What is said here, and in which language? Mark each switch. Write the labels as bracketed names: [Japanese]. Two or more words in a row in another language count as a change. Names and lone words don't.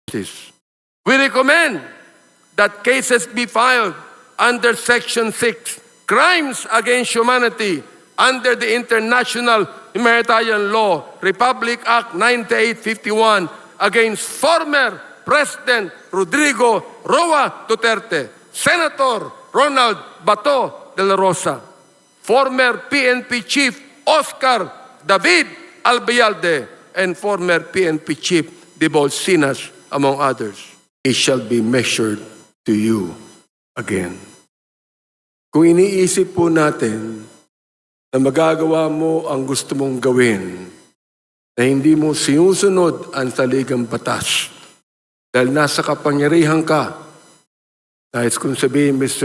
[English] We recommend that cases be filed under Section 6, Crimes Against Humanity, under the International Humanitarian Law, Republic Act 9851, against former President Rodrigo Roa Duterte, Senator Ronald Bato de la Rosa, former PNP Chief Oscar David Albayalde, and former PNP Chief Davao, among others. It shall be measured to you again. [Filipino] Kung iniisip po natin na magagawa mo ang gusto mong gawin, na hindi mo sinusunod ang saligang batas, dahil nasa kapangyarihan ka, nais kong sabihin, Mr.